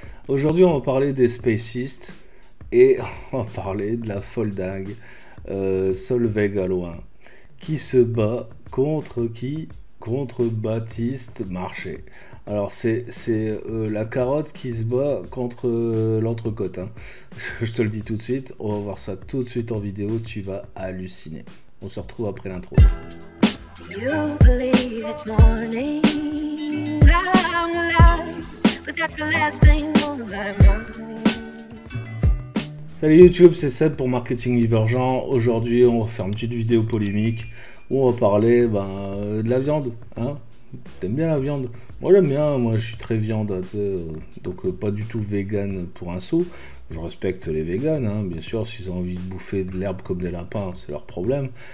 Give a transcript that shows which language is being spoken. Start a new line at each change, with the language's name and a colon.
French: Aujourd'hui, on va parler des Spacistes et on va parler de la folle dingue Solveig Aloin qui se bat contre qui? Contre Baptiste Marché. Alors c'est la carotte qui se bat contre l'entrecôte, hein. Je te le dis tout de suite, on va voir ça tout de suite en vidéo, tu vas halluciner. On se retrouve après l'intro.
English: You believe it's morning, I'm alive, but that's the last thing on my mind.
French: Salut YouTube, c'est Seb pour Marketing Divergent. Aujourd'hui, on va faire une petite vidéo polémique où on va parler de la viande. Hein, t'aimes bien la viande? Moi j'aime bien, moi je suis très viande, tu sais, donc pas du tout vegan pour un sou. Je respecte les véganes, hein, bien sûr, s'ils ont envie de bouffer de l'herbe comme des lapins, c'est leur problème.